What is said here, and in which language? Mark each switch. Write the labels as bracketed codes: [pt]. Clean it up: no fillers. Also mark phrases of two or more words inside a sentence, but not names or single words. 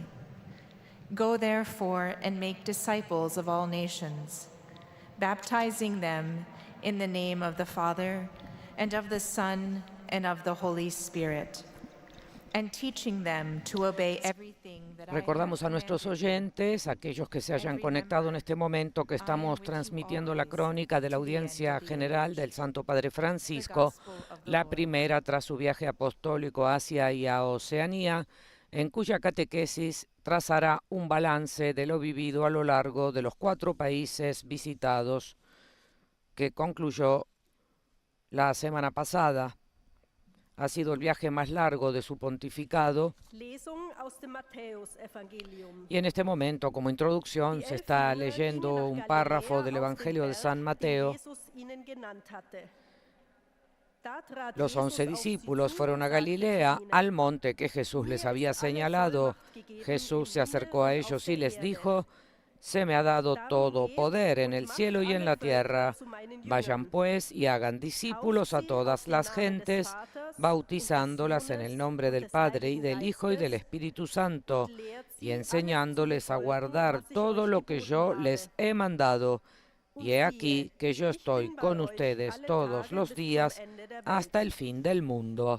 [en] Go therefore and make disciples of all nations, baptizing them in the name of the Father, and of the Son, and of the Holy Spirit, and teaching them to obey everything that I have [es] Recordamos a nuestros [en] commanded you. [es] oyentes, aquellos que se hayan conectado en este momento, que estamos transmitiendo la crónica de la audiencia general del Santo Padre Francisco, la primera tras su viaje apostólico a Asia y a Oceanía, en cuya catequesis trazará un balance de lo vivido a lo largo de los 4 países visitados, que concluyó la semana pasada. Ha sido el viaje más largo de su pontificado. [de] Lesung aus dem Matthäusevangelium. [es] Y en este momento, como introducción, se está leyendo un párrafo del Evangelio de San Mateo. Los 11 discípulos fueron a Galilea, al monte que Jesús les había señalado. Jesús se acercó a ellos y les dijo: «Se me ha dado todo poder en el cielo y en la tierra. Vayan pues y hagan discípulos a todas las gentes, bautizándolas en el nombre del Padre y del Hijo y del Espíritu Santo, y enseñándoles a guardar todo lo que yo les he mandado. Y he aquí que yo estoy con ustedes todos los días hasta el fin del mundo».